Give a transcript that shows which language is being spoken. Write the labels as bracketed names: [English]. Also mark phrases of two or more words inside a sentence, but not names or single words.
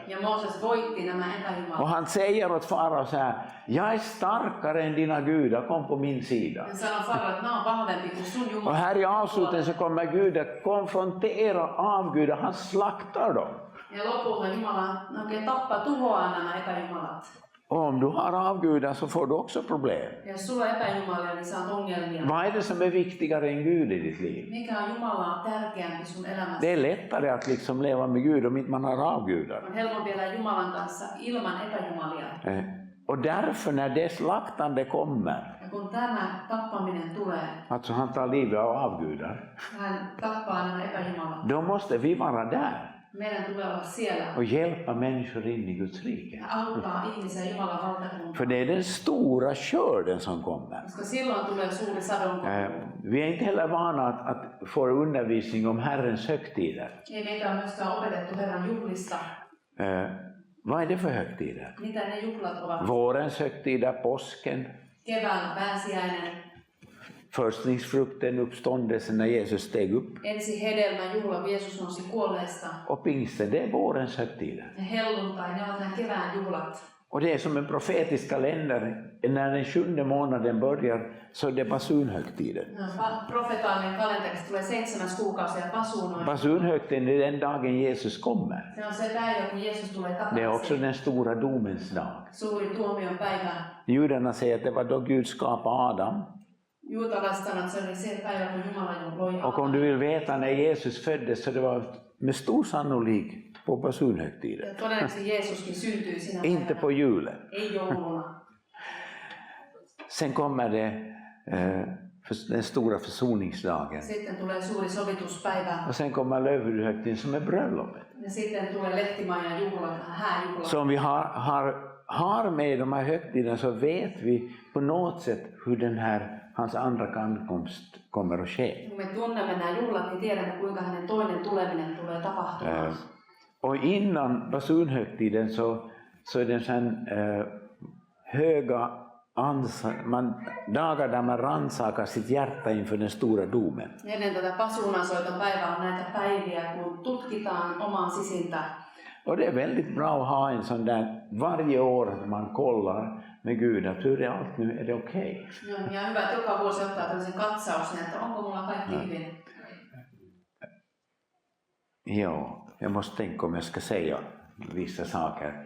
[Finnish] Ja Mooses voitti nämä epäjumalat. [Swedish] Och han säger åt farao så här: jag är starkare än dina gudar, kom på min sida. [Finnish] Hän sanoi Farao, että mä oon vahvempi kuin sun Jumala. [Swedish] Och här i avslutningen så kommer Gud att konfrontera avgudar, han slaktar dem. [Finnish] Ja lopulta Jumala oikein tappaa, tuhoaa nämä epäjumalat. [Swedish] Och om du har avgudar så får du också problem. [Finnish] Ja jos sulla on epäjumalia, niin saat ongelmia. [Swedish] Vad är det som är viktigare än Gud i ditt liv? [Finnish] Mikä on Jumalaa tärkeämpi sun elämässä? [Swedish] Det är lättare att liksom leva med Gud om inte man har avgudar. [Finnish] On helpompi elää Jumalan kanssa ilman epäjumalia. [Swedish] Och därför när det slaktande kommer, [Finnish] Ja kun tämä tappaminen tulee, [Swedish] alltså han tar livet av avgudar, [Finnish] hän tappaa nämä epäjumalat. [Swedish] då måste vi vara där [Finnish] Meidän tulee olla siellä [Swedish] och hjälpa människor in i Guds rike. [Finnish] ja auttaa ihmisiä Jumalan valtakuntaan. [Swedish] För det är den stora skörden som kommer. [Finnish] Koska silloin tulee suuri sadonkorjuu. [Swedish] Vi är inte heller vana att få undervisning om Herrens högtider. [Finnish] Ei meitä ole myöskään opetettu Herran juhlista. [Swedish] Vad är det för högtider? [Finnish] Mitä ne juhlat ovat? [Swedish] Vårens högtider, påsken, [Finnish] Kevään pääsiäinen, [Swedish] förstlingsfrukten, uppståndelsen när Jesus steg upp. [Finnish] ensi hedelmän juhla, kun Jeesus nousi kuolleesta. [Swedish] Och pingsten, det är vårens högtider. [Finnish] Ja helluntai, ne ovat nämä kevään juhlat. [Swedish] Och det är som en profetisk kalender. När den 7:e månaden börjar så är det basunhögtiden. [Finnish] Profetaalinen kalenterista tulee 7. kuukausi ja pasuunoin. [Swedish] Basunhögtiden är den dagen Jesus kommer. [Finnish] Se on se päivä, kun Jeesus tulee [Swedish] Det är också [Finnish] takaisin. [Swedish] den stora domens dag. [Finnish] Suuri tuomion päivä. [Swedish] Judarna säger att det var då Gud skapade Adam. [Finnish] Juutalaiset sanoo, että se oli se päivä, kun Jumala loi [Swedish] Och om du vill veta när Jesus föddes så det var med stor sannolik på basunhögtiden. [Finnish] Ja todennäköisesti Jeesuskin syntyi sinä [Swedish] Inte [Finnish] päivänä. [Swedish] på julen. [Finnish] Ei jouluna. [Swedish] Sen kommer det den stora försoningsdagen. [Finnish] Sitten tulee suuri sovituspäivä. [Swedish] Och sen kommer lövhuvudhögtiden som är bröllopet. [Finnish] Ja sitten tulee lehtimajan juhla, hääjuhla. [Swedish] Så om vi har med de här högtiderna så vet vi på något sätt hur den här hans andra ankomst kommer att ske. [Finnish] Kun me tunnemme nämä juhlat, niin tiedämme, kuinka hänen toinen tuleminen tulee tapahtumaan. [Swedish] Och innan basunhögtiden så är det en sån höga dagar där man rannsakar sitt hjärta inför den stora domen. [Finnish] Ennen tätä pasuunansoiton päivää on näitä päiviä, kun tutkitaan omaa sisintä. [Swedish] Och det är väldigt bra att ha en sån där varje år att man kollar med Gud att hur är allt nu, är det okej? [Finnish] Joo, ja hyvä, että joka vuosi ottaa tällaisen katsauksen, että onko mulla kaikki hyvin. [Swedish] Ja, jag måste tänka om jag ska säga vissa saker.